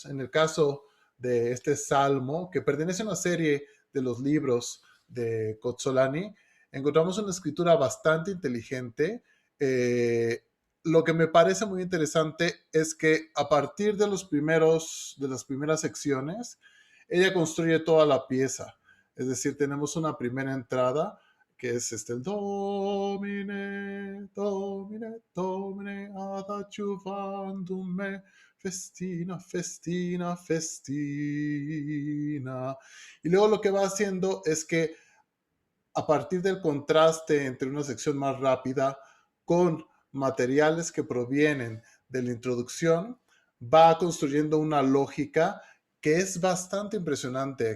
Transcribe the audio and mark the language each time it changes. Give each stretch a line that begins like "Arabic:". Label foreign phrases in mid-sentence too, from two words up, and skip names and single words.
Spanish: En el caso de este salmo, que pertenece a una serie de los libros de Cozzolani, encontramos una escritura bastante inteligente. Lo que me parece muy interesante es que a partir de las primeras secciones, ella construye toda la pieza. Es decir, tenemos una primera entrada que es el
Latin: Domine, Domine, Domine, ad adjuvandum me, festina, festina, festina.
Spanish: Y luego lo que va haciendo es que a partir del contraste entre una sección más rápida con materiales que provienen de la introducción, va construyendo una lógica que es bastante impresionante.